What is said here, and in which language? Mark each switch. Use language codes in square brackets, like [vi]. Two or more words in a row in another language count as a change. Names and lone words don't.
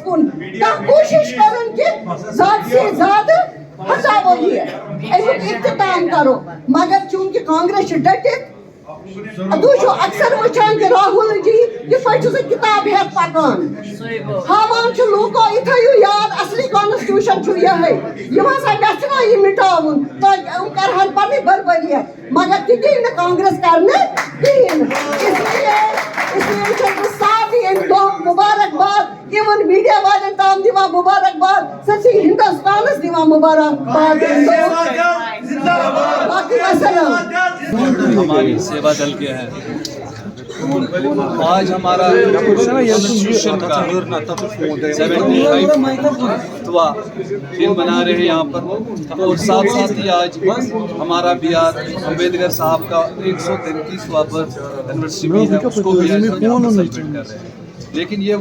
[ks] کُن کانٛہہ کوٗشش کرُن کہِ زیادٕ سے زیادٕ ہٹاوو یہِ امیُک اختتام کرو مگر چوٗنٛکہِ کانگریس چھِ ڈٔٹِتھ تُہۍ چھِو اکثر وٕچھان کہِ راہُل جی کِتھ پٲٹھۍ چھُ سُہ کِتاب ہٮ۪تھ پکان ہاوان چھُ لوٗکو یہِ تھٲیِو یاد اصلی کانسٹیوشن چھُ یِہے یِم ہسا گژھنا یہِ مٹاوُن تاکہِ یِم کرہن پنٕنۍ بربٔریت مگر تہِ دی نہٕ کانگریس کرنہٕ کِہیٖنۍ [ur] اس لیے [ks] چھَس بہٕ سارنٕے اَمہِ دۄہ مُبارکباد اِوٕن میٖڈیا والٮ۪ن تام دِوان مُبارکباد سٲرسٕے ہندوستانس دِوان مُبارکباد باقٕے وسلام [ur] ہماری سیوا دل کے ہیں آج ہمارا کانسٹیٹیوشن کا 75واں دن منا رہے ہیں یہاں پر اور ساتھ ساتھ ہی آج ہمارا بی آر امبیڈکر صاحب کا 133واں [en] birth anniversary [ur] بھی ہے اس کو بھی سیلیبریٹ کر رہے ہیں لیکن یہ